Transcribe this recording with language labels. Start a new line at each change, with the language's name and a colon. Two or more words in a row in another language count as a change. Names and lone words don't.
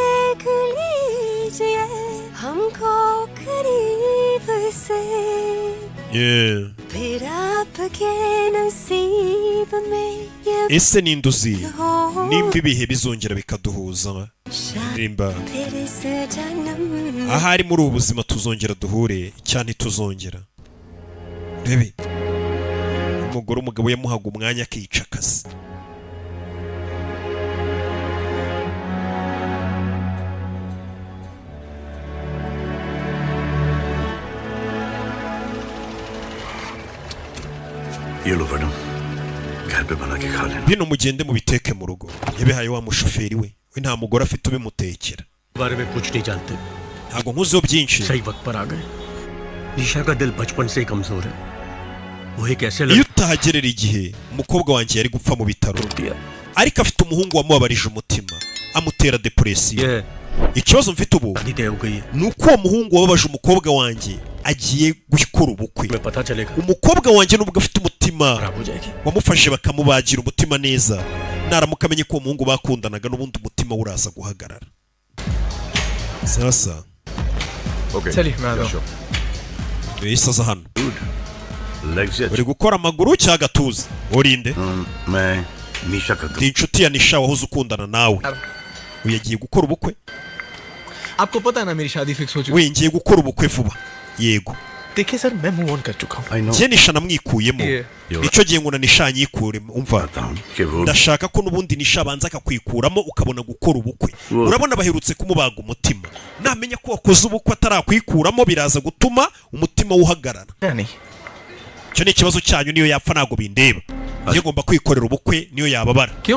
Kinyarwanda: ese ninde uzi nimba ibihe bizongera bikaduhuza nimba ahari muri ubu buzima tuzongera duhure cyane tuzongera rebe umugore umugabo yamuhaga umwanya akica akazi
Hindi: ये लो मैडम घर पे बना के खा लेना
Kinyarwanda: bino mugende mubiteke mu rugo yabihaye wa mushoferi we nta mugore afite ubimutekera
Hindi: बारे में कुछ नहीं जानते
Kinyarwanda: ntago nkuziho byinshi
Hindi: सही वक्त पर आ गए निशा का दिल बचपन से ही कमजोर है वो एक ऐसे
Kinyarwanda: iyo utahagerera igihe umukobwa wanjye yari gupfa mu bitaro ariko afite umuhungu wamubabarije umutima amutera depression ikibazo mfite ubu ni uko uwo muhungu wababaje umukobwa wanjye agiye gukora ubukwe umukobwa wanjye nubwo afite umutima wamufashe bakamubagira umutima neza naramuka amenye ko uwo muhungu bakundanaga n'ubundi umutima uraza guhagarara sasa
Hindi: चलिए मैं आता हूँ
Kinyarwanda: yahise aza hano uri gukora amaguru cyangwa agatuza urinde ndi inshuti ya Nisha wahoze ukundana nawe uyu yagiye gukora ubukwe
Hindi: आपको पता है ना मेरी शादी फिक्स हो चुकी
Kinyarwanda: we ngiye gukora ubukwe vuba yego
Hindi: देखिए सर मैं
English: move on
Hindi: कर चुका हूँ
Kinyarwanda: njye Nisha namwikuyemo icyo gihe ngo na Nisha anyikure umva ndashaka ko n'ubundi Nisha abanza akakwikuramo ukabona gukora ubukwe urabona baherutse kumubaga umutima namenya ko wakoze ubukwe atarakwikuramo biraza gutuma umutima wuhagarara icyo ni ikibazo cyanyu niyo yapfa ntago bindeba njye ngomba kwikorera ubukwe niyo yababara